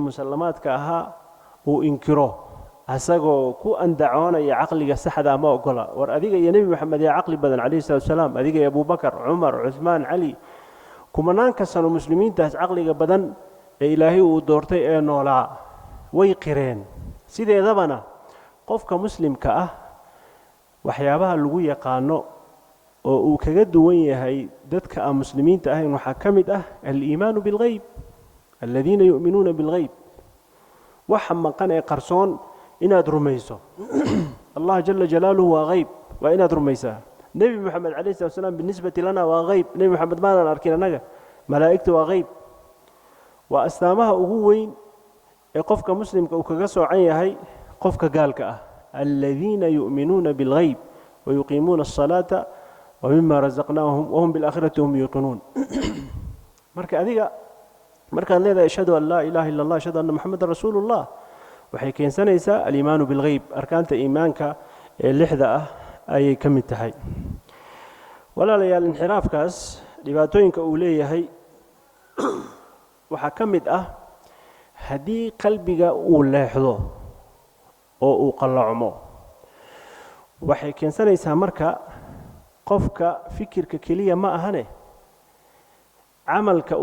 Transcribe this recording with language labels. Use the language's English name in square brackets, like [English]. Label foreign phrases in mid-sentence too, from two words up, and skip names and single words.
[Somali] musallamaadka ahaa uu inkiro asagoo ku andacoonaya aqliga saxda ma ogola war adiga iyo nabi maxamed ya aqli badan kaleey salaam adiga iyo Abu Bakar Umar Uthman Ali kumanaan ka sano muslimiintaas aqliga badan ee Ilaahay uu doortay ee noolaa way qireen sideedabana qofka muslimka ah waxyaabaha lagu yaqaano oo uu kaga duwan yahay dadka aan muslimiinta ahayn waxa kamid ah [Arabic] الإيمان بالغيب الذين يؤمنون بالغيب [Somali] waxa maqan ee qarsoon inaad rumayso Allah [Arabic] جل جلاله [Somali] waa ghaib wa inaad rumaysaa nabi maxamed kaleey salaam [Arabic] بالنسبة لنا [Somali] waa ghaib nabi maxamed ma aan arkin anaga malaa'iktu waa ghaib wa astaamaha ugu weyn ee qofka muslimka uu kaga soocan yahay qofka gaalka ah [Arabic] الذين يؤمنون بالغيب ويقيمون الصلاة ومما رزقناهم وهم بالآخرة هم يوقنون [Somali] marka adiga markaan leedahay [Arabic] أشهد أن لا إله إلا الله أشهد أن محمدا رسول الله [Somali] waxay keensanaysaa [Arabic] الإيمان بالغيب [Somali] arkaanta iimaanka ee lixda ah ayay kamid tahay walaalayaal inxiraafkaas dhibaatooyinka uu leeyahay waxa kamid ah haddii qalbiga uu leexdo oo uu qallacmo waxay keensanaysaa marka qofka fikirka keliya ma ahane camalka